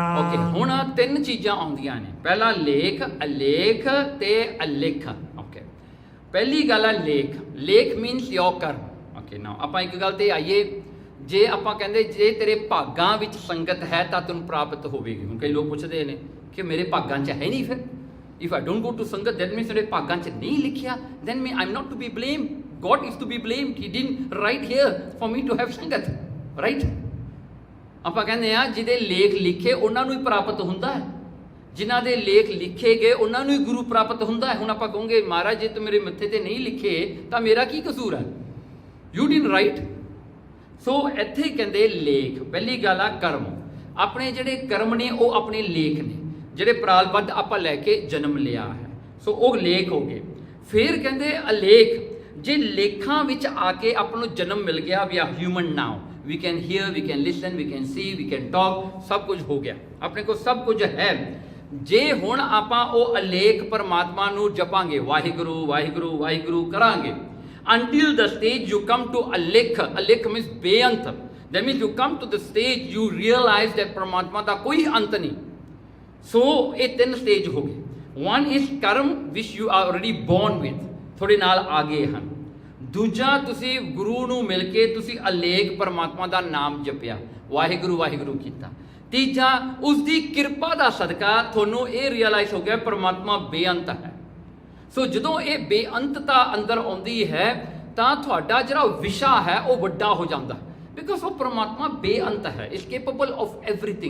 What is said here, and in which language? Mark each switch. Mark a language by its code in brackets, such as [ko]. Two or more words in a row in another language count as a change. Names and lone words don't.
[pa] ਓਕੇ, ਹੁਣ ਤਿੰਨ ਚੀਜ਼ਾਂ ਆਉਂਦੀਆਂ ਨੇ। ਪਹਿਲਾ ਲੇਖ, ਅਲੇਖ ਤੇ ਅਲੇਖ। ਓਕੇ, ਪਹਿਲੀ ਗੱਲ ਹੈ ਲੇਖ। ਲੇਖ [en] means your [pa] ਕਰਮ। [en] okay, now [pa] ਆਪਾਂ ਇੱਕ ਗੱਲ ਤੇ ਆਈਏ, ਜੇ ਆਪਾਂ ਕਹਿੰਦੇ ਜੇ ਤੇਰੇ ਭਾਗਾਂ ਵਿੱਚ ਸੰਗਤ ਹੈ ਤਾਂ ਤੈਨੂੰ ਪ੍ਰਾਪਤ ਹੋਵੇਗੀ। ਹੁਣ ਕਈ ਲੋਕ ਪੁੱਛਦੇ ਨੇ ਕਿ ਮੇਰੇ ਭਾਗਾਂ 'ਚ ਹੈ ਨਹੀਂ, ਫਿਰ [en] if I don't go to [pa] ਸੰਗਤ [en] that means [pa] ਮੇਰੇ ਭਾਗਾਂ 'ਚ ਨਹੀਂ ਲਿਖਿਆ, [en] then me I'm not to be blamed. God is to be blamed. He didn't write here for me to have ਸੰਗਤ, right? [pa] ਆਪਾਂ ਕਹਿੰਦੇ ਆ ਜਿਹਦੇ ਲੇਖ ਲਿਖੇ ਉਹਨਾਂ ਨੂੰ ਹੀ ਪ੍ਰਾਪਤ ਹੁੰਦਾ ਹੈ, ਜਿਨ੍ਹਾਂ ਦੇ ਲੇਖ ਲਿਖੇ ਗਏ ਉਹਨਾਂ ਨੂੰ ਹੀ ਗੁਰੂ ਪ੍ਰਾਪਤ ਹੁੰਦਾ ਹੈ। ਹੁਣ ਆਪਾਂ ਕਹੋਗੇ ਮਹਾਰਾਜ ਜੇ ਤੂੰ ਮੇਰੇ ਮੱਥੇ ਤੇ ਨਹੀਂ ਲਿਖੇ ਤਾਂ ਮੇਰਾ ਕੀ ਕਸੂਰ ਹੈ, [en] you didn't write. [pa] ਸੋ ਇੱਥੇ ਕਹਿੰਦੇ ਲੇਖ, ਪਹਿਲੀ ਗੱਲ ਆ ਕਰਮ। ਆਪਣੇ ਜਿਹੜੇ ਕਰਮ ਨੇ ਉਹ ਆਪਣੇ ਲੇਖ ਨੇ, ਜਿਹੜੇ ਪ੍ਰਾਲਬੱਧ ਆਪਾਂ ਲੈ ਕੇ ਜਨਮ ਲਿਆ ਹੈ, ਸੋ ਉਹ ਲੇਖ ਹੋ ਗਏ। ਫਿਰ ਕਹਿੰਦੇ ਅਲੇਖ, ਜੇ ਲੇਖਾਂ ਵਿੱਚ ਆ ਕੇ ਆਪਾਂ ਨੂੰ ਜਨਮ ਮਿਲ ਗਿਆ, [en] we are human now, we can hear, we can listen, we can see, we can talk, [pa] ਸਭ ਕੁਝ ਹੋ ਗਿਆ, ਆਪਣੇ ਕੋਲ ਸਭ ਕੁਝ ਹੈ। ਜੇ ਹੁਣ ਆਪਾਂ ਉਹ ਅਲੇਖ ਪਰਮਾਤਮਾ ਨੂੰ ਜਪਾਂਗੇ, ਵਾਹਿਗੁਰੂ ਵਾਹਿਗੁਰੂ ਵਾਹਿਗੁਰੂ ਕਰਾਂਗੇ, [en] until the stage you come to alekh. Alekh means ਬੇਅੰਤ। that means you come to the stage you realize that [pa] ਪਰਮਾਤਮਾ ਦਾ ਕੋਈ ਅੰਤ ਨਹੀਂ। ਸੋ ਇਹ ਤਿੰਨ ਸਟੇਜ ਹੋ ਗਏ। [en] one is ਕਰਮ which you are already born with, [pa] ਤੁਹਾਡੇ ਨਾਲ ਆ ਗਏ ਹਨ। ਦੂਜਾ, ਤੁਸੀਂ ਗੁਰੂ ਨੂੰ ਮਿਲ ਕੇ ਤੁਸੀਂ ਅਲੇਖ ਪਰਮਾਤਮਾ ਦਾ ਨਾਮ ਜਪਿਆ, ਵਾਹਿਗੁਰੂ ਵਾਹਿਗੁਰੂ ਕੀਤਾ। ਤੀਜਾ, ਉਸ ਦੀ ਕਿਰਪਾ ਦਾ ਸਦਕਾ ਤੁਹਾਨੂੰ ਇਹ ਰਿਅਲਾਈਜ਼ ਹੋ ਗਿਆ ਪਰਮਾਤਮਾ ਬੇਅੰਤ ਹੈ। ਸੋ ਜਦੋਂ ਇਹ ਬੇਅੰਤਤਾ ਅੰਦਰ ਆਉਂਦੀ ਹੈ ਤਾਂ ਤੁਹਾਡਾ ਜਿਹੜਾ ਵਿਸ਼ਾ ਹੈ ਉਹ ਵੱਡਾ ਹੋ ਜਾਂਦਾ, ਬਿਕਾਜ਼ ਉਹ ਪਰਮਾਤਮਾ ਬੇਅੰਤ ਹੈ, [en] is capable of everything.